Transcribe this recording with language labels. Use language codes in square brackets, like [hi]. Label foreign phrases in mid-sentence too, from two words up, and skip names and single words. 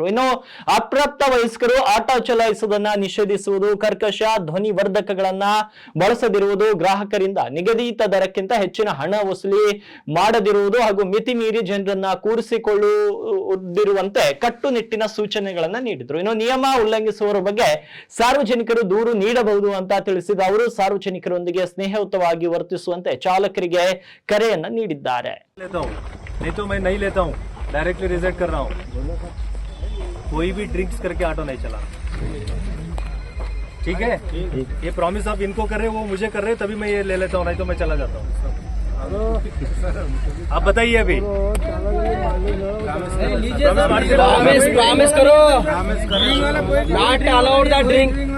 [kn] ಇನ್ನು ಅಪ್ರಾಪ್ತ ವಯಸ್ಕರು ಆಟೋ ಚಲಾಯಿಸುವುದನ್ನ ನಿಷೇಧಿಸುವುದು, ಕರ್ಕಶ ಧ್ವನಿ ವರ್ಧಕಗಳನ್ನ ಬಳಸದಿರುವುದು, ಗ್ರಾಹಕರಿಂದ ನಿಗದಿತ ದರಕ್ಕಿಂತ ಹೆಚ್ಚಿನ ಹಣ ವಸೂಲಿ ಮಾಡದಿರುವುದು ಹಾಗೂ ಮಿತಿ ಮೀರಿ ಜನರನ್ನ ಕೂರಿಸಿಕೊಳ್ಳುವುದಿರುವಂತೆ ಕಟ್ಟುನಿಟ್ಟಿನ ಸೂಚನೆಗಳನ್ನ ನೀಡಿದ್ರು. ಇನ್ನು ನಿಯಮ ಉಲ್ಲಂಘಿಸುವವರ ಬಗ್ಗೆ ಸಾರ್ವಜನಿಕರು ದೂರು ನೀಡಬಹುದು ಅಂತ ತಿಳಿಸಿದ ಅವರು ಸಾರ್ವಜನಿಕರೊಂದಿಗೆ ಸ್ನೇಹಯುತವಾಗಿ ವರ್ತಿಸುವಂತೆ ಚಾಲಕರಿಗೆ ಕರೆಯನ್ನ ನೀಡಿದ್ದಾರೆ. [hi] कोई भी ड्रिंक्स करके ऑटो नहीं चला, ठीक है? ये प्रॉमिस आप इनको कर रहे हो, वो मुझे कर रहे हैं, तभी मैं ये ले लेता हूँ, नहीं तो मैं चला जाता हूँ. आप बताइए अभी प्रॉमिस करो, [en] not allowed the drink.